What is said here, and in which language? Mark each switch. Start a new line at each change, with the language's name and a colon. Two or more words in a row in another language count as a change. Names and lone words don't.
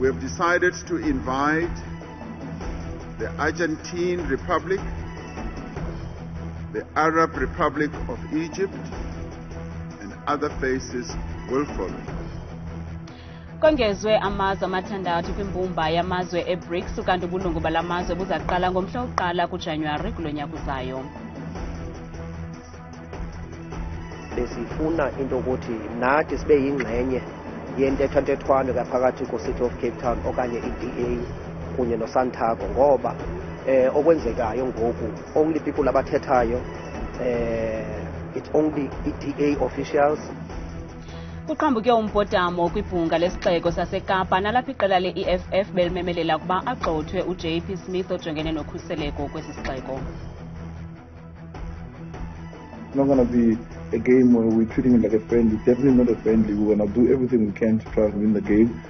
English: decided to invite the Argentine Republic, the Arab Republic of Egypt, and other faces will follow.
Xhosa: Kongezwe amazwe amathandathu kwimbumba yamazwe e-BRICS ukanti ubulungu balamazwe buzaqala ngomhla wokuqala kuJanuwari kulo nyaka uzayo. Besifuna into ukuthi nathi sibe yingxenye yentethathethwano phakathi ko-City of Cape Town okanye i-DA kunye noSantago ngoba okwenzekayo ngoku
English: only people
Xhosa: abathethayo
English: it's only
Xhosa: i-DA officials. Kuqhambuke umbhodamo kwibhunga lesixeko saseKapa nalapho iqela le-e-EFF belimemelela ukuba agxothwe uJP Smith ojongene nokhuseleko kwesi sixeko.
English: It's not going to be a game where we're treating it like a friendly. It's definitely not a friendly. We're going to do everything we can to try and win the game.